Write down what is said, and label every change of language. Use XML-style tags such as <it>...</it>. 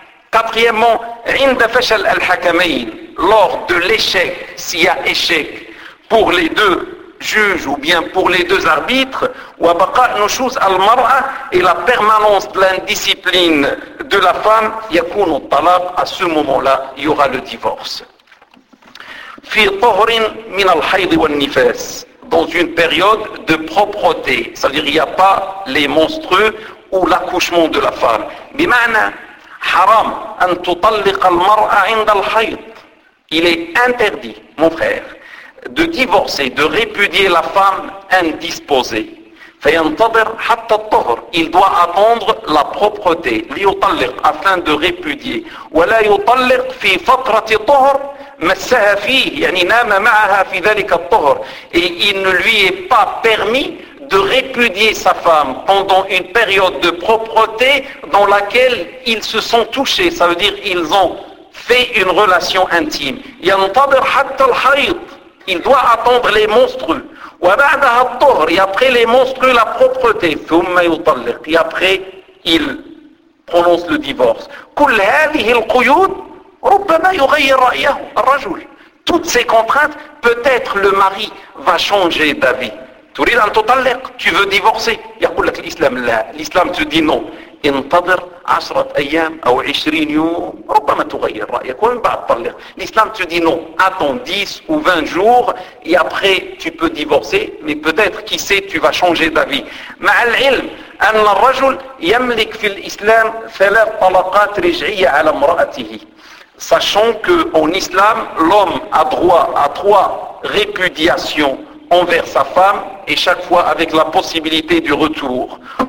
<fr>Quatrièmement,</fr> <ar>عند فشل الحكمين,</ar> <fr>lors de l'échec, s'il y a échec pour les deux juges ou bien pour les deux arbitres,</fr> <ar>وبقاء نشوز المرأة,</ar> <fr>et la permanence de l'indiscipline de la femme,</fr> <ar>يكون الطلاق,</ar> <fr>à ce moment-là, il y aura le divorce.</fr> <ar>في طهر من الحيض والنفاس,</ar> <fr>dans une période de propreté, c'est-à-dire il n'y a pas les monstrueux ou l'accouchement de la femme.</fr> <ar>بمعنى حرام أن تطلق المرأة عند الحيض.</ar> <fr>Il est interdit, mon frère, de divorcer, de répudier la femme indisposée.</fr> <ar>فينتظر حتى الطهر.</ar> <fr>Il doit attendre la propreté,</fr> <ar>ليطلق,</ar> <fr>afin de répudier.</fr> <ar>ولا يطلق في فترة طهر مسها فيه, يعني نام معها في ذلك الطهر.</ar> <fr>Et il ne lui est pas permis de répudier sa femme pendant une période de propreté dans laquelle ils se sont touchés, ça veut dire ils ont fait une relation intime.</fr> <ar>ينتظر حتى الحيض,</ar> <fr>il doit attendre les monstrueux.</fr> <ar>وبعدها الطهر,</ar> <fr>et après les monstrueux la propreté.</fr> <ar>ثم يطلق,</ar> <fr>et après il prononce le divorce.</fr> <ar>كل هذه القيود ربما يغير رأيه الرجل.</ar> <fr>Toutes ces contraintes, peut-être le mari va changer d'avis.</fr> <ar>تريد أن تطلق</ar> <fr>tu veux divorcer.</fr> <ar>يقول لك الإسلام لا, الإسلام</ar> <fr>te dit non.</fr> <ar>انتظر 10 أيام أو 20 يوم ربما تغير رأيك ومن بعد تطلق.</ar> <fr>الإسلام te dit non. Attends 10 ou 20 jours et après tu peux divorcer, mais peut-être qui sait tu vas changer d'avis.</fr> <ar>مع العلم أن الرجل يملك في الإسلام ثلاث طلقات رجعية على امرأته.</ar> <fr>Sachant qu'en islam, l'homme a droit à trois répudiations envers sa femme et chaque fois avec la possibilité du retour.</fr>